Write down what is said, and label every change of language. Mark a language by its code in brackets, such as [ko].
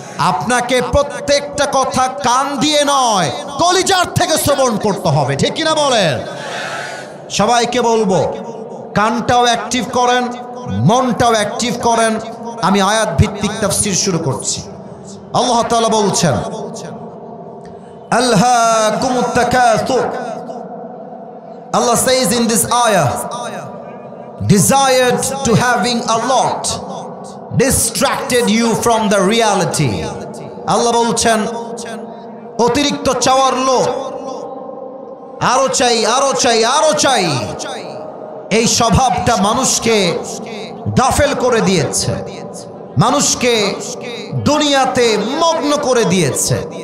[bn] আপনাকে প্রত্যেকটা কথা কান দিয়ে নয়, কলিজার থেকে শ্রবণ করতে হবে, ঠিক কিনা বলেন? সবাইকে বলবো কানটাও অ্যাক্টিভ করেন, মনটাও অ্যাক্টিভ করেন। আমি আয়াত ভিত্তিক তাফসীর শুরু করছি। আল্লাহ তাআলা বলছেন [ar] আলহাকুমুত তাকাসুর। [en] Allah says in this ayah, desired to having a lot distracted you from the reality. [bn] আল্লাহ বলছেন অতিরিক্ত চাওয়ার লোভ, আরো চাই, আরো চাই, আরো চাই, এই স্বভাবটা মানুষকে গাফেল করে দিয়েছে, মানুষকে দুনিয়াতে মগ্ন করে দিয়েছে।